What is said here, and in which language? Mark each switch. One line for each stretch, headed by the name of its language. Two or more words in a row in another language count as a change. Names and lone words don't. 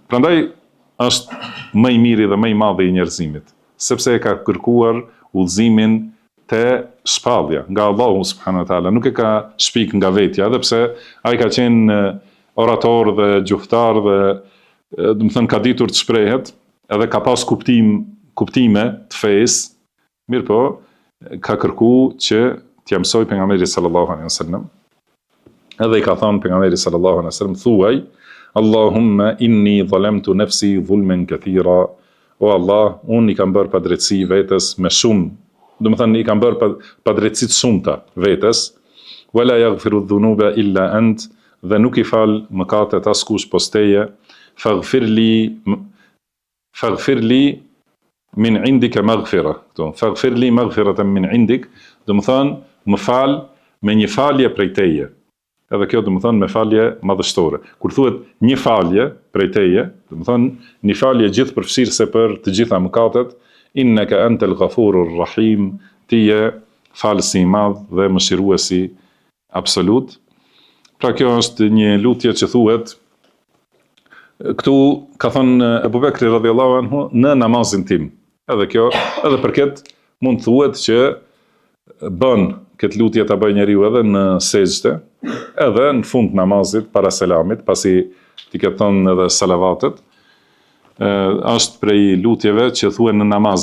Albanian: Prandaj është më i miri dhe më i madhi i njerëzimit, sepse e ka kërkuar udhëzimin te shpallja nga Allahu
Arabic: سبحانه وتعالى,
Albanian: nuk e ka shpik nga vetja, edhe pse ai ka qenë orator dhe gjuftar dhe do të thënë ka ditur të shprehet, edhe ka pas kuptime të fesë, mirë po, ka kërku që t'ja mësoj pejgamberi
Arabic: صلى الله عليه وسلم.
Albanian: Edhe i ka thënë pejgamberi
Arabic: صلى الله عليه وسلم,
Albanian: thuaj,
Arabic: اللهم إني ظلمت نفسي ظلما كثيرا.
Albanian: O Allah, unë i kam bërë padrejtësi vetes me shumë, do të thënë i kam bërë padrejtësi të shumta vetes,
Arabic: ولا يغفر الذنوب إلا أنت,
Albanian: dhe nuk i fal mëkatet askush pos teje,
Arabic: فاغفر لي من عندك مغفرة. فاغفر لي مغفرة من عندك,
Albanian: do të thënë më fal me një falje prej teje. Edhe kjo do të thënë me falje madhështore. Kur thuhet një falje prej teje, do të thënë një falje gjithëpërfshirëse për të gjitha mëkatet,
Arabic: إنك أنت الغفور الرحيم,
Albanian: ti je falësi i madh dhe mëshiruesi absolut. Pra kjo është një lutje që thuhet këtu, ka thënë Ebu Bekri
Arabic: رضي الله عنه,
Albanian: në namazin tim. Edhe kjo, edhe për këtë mund thuhet që bën këtë lutje ta bëj njeriu edhe në sejdë, edhe në fund namazit, para selamit, pasi ti ke thënë edhe salavatet, është prej lutjeve që thuhen në namaz.